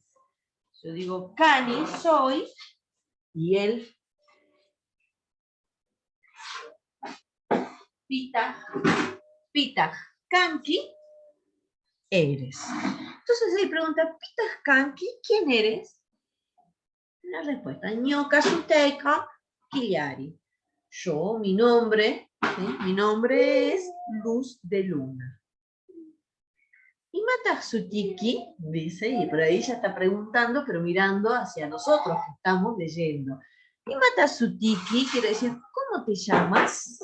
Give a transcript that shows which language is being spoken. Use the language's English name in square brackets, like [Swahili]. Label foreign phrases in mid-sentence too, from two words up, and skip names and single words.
[Spanish] Yo digo kani, soy, y el [Quechua] pitah kanki, [Spanish] eres. Entonces él pregunta, [Quechua] pitah kanki, [Spanish] ¿quién eres? La respuesta, [Quechua] ñoka suteika kiliari. [Spanish] Yo, mi nombre, ¿sí? Mi nombre es Luz de Luna. Y Matasutiki, dice, y por ahí ya está preguntando, pero mirando hacia nosotros que estamos leyendo. Y Matasutiki quiere decir, ¿cómo te llamas?